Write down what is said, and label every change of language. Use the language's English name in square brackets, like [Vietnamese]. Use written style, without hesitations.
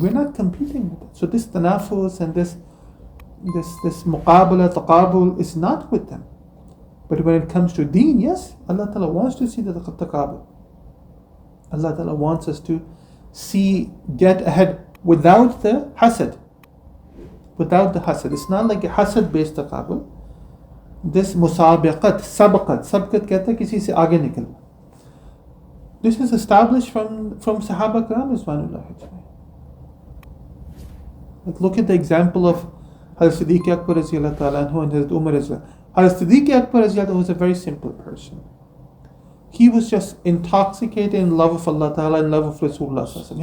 [English] We're not competing with it. So this tanafus and this muqabala, taqabul is not with them. But when it comes to deen, yes, Allah Ta'ala wants to see the taqabul. Allah Ta'ala wants us to get ahead without the hasad. Without the hasad. It's not like a hasad based taqabul. [Hindi] this musabaqat, sabqat कहते हैं किसी से आगे निकलना. [English] This is established from Sahaba Kiram Rizwanullah ajma'in. Like look at the example of Hazrat Siddiq Akbar Raziyallahu Ta'ala anhu and Hazrat Umar Raziyallahu. Hazrat Siddiq Akbar Raziyallahu was a very simple person. He was just intoxicated in love of Allah Ta'ala and love of Rasulullah Sallallahu Alaihi Wasallam.